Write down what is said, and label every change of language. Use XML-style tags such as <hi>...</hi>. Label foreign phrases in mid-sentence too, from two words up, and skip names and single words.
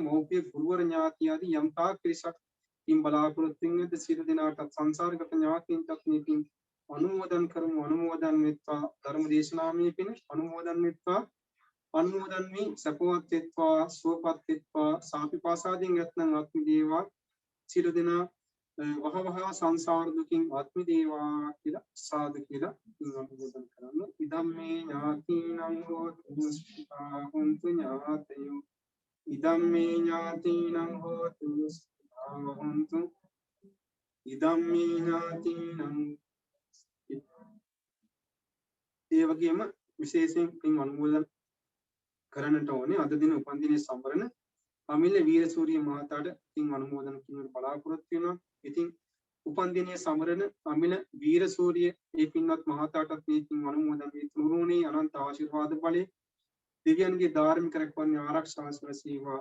<si>මව්පිය ගුරුවර ඥාති ආදී යම් තාක් පිරිසක් පින් බලාපොරොත්තු වෙන සියලු දෙනාට සංසාරගත ඥාතීන්ටත් මේ පින් අනුමෝදන් වෙත්වා ධර්ම දේශනාමය පින අනුමෝදන් වෙත්වා අනුමෝදන් වී සපවත් වෙත්වා සුවපත් වෙත්වා සාපිපාසාදීන් යත්නම් ආත්මි දේවා සියලු දෙනා වහවහ සංසාර දුකින් ආත්මි දේවා කියලා සාදු කියලා අනුමෝදන් කරන්න.</si> <pi>ඉදම්මේ ඥාතිනං හෝතු සුඛා හොන්තු ඥාතයෝ ඉදම්මේ ඥාතිනං හෝතු සුඛා හොන්තු ඉදම්මේ ඥාතිනං.</pi> <si>ඒ වගේම විශේෂයෙන් පින් අනුමෝදන් කරන්නට ඕනේ අද දින උපන්දිනයේ සම්බරන අමිල වීරසූරිය මහතාට පින් අනුමෝදන් කිරීමට බලාපොරොත්තු වෙනවා. ඉතින් උපන්දිනයේ සමරන අමිල වීරසූරිය ඒ පින්වත් මහතාටත් මේ පින් අනුමෝදන් වී තුනුරුණේ අනන්ත ආශිර්වාද බලේ දෙවියන්ගේ ධාර්මික රැකවරණය ආරක්ෂාව සැලසේවා.</si>